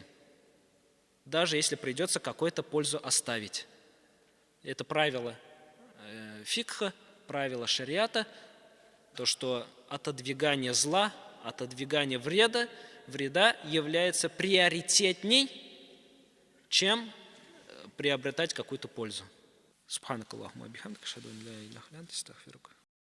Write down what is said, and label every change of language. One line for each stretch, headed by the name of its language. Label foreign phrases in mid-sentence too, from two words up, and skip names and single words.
Russian: Даже если придется какую-то пользу оставить. Это правило фикха, правило шариата, то, что отодвигание зла, отодвигание вреда является приоритетней, чем приобретать какую-то пользу.
Arabic: سبحانك اللهم وبحمدك أشهد أن لا إله إلا أنت أستغفرك.